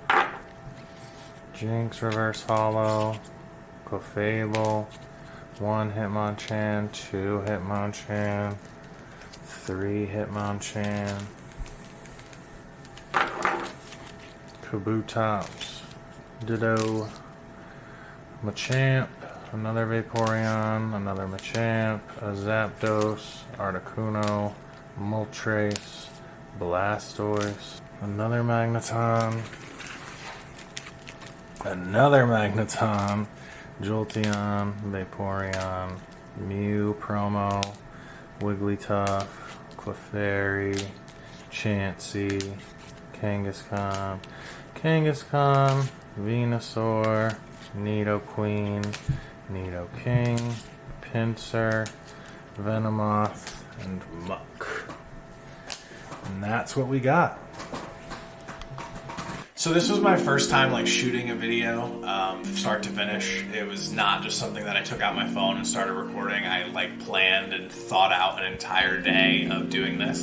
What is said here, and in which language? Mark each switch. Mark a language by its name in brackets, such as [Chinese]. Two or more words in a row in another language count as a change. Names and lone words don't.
[English] Jinx Reverse Hollow, Clefable, 1 Hitmonchan, 2 Hitmonchan, 3 Hitmonchan, Kabutops, Ditto, Machamp, another Vaporeon, another Machamp, a Zapdos, Articuno, Moltres, Blastoise, another Magneton, Jolteon, Vaporeon, Mew promo, Wigglytuff, Clefairy, Chansey, Kangaskhan, Venusaur, Nidoqueen, Nidoking, Pinsir, Venomoth, and Muck. And that's what we got. So this was my first time like shooting a video, start to finish. It was not just something that I took out my phone and started recording. I like planned and thought out an entire day of doing this.